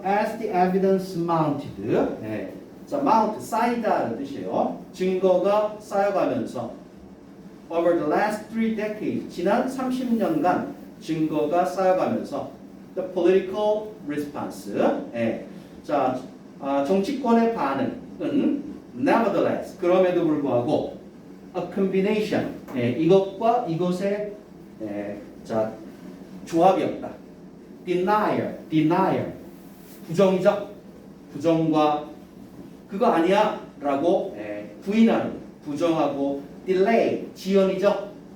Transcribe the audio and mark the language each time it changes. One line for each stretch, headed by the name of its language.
English: As the evidence mounted.
Korean: 네. 자, mount, 쌓이다는 뜻이에요. 증거가 쌓여가면서
English: over the last 3 decades,
Korean: 지난 30년간 증거가 쌓여가면서
English: the political response.
Korean: 네. 자, 정치권의 반응은
English: nevertheless,
Korean: 그럼에도 불구하고
English: a combination,
Korean: 이것과 이것의 자, 조합이었다. denial, 부정이죠. 부정과 그거 아니야 라고 부인하는, 부정하고 delay, 지연이죠.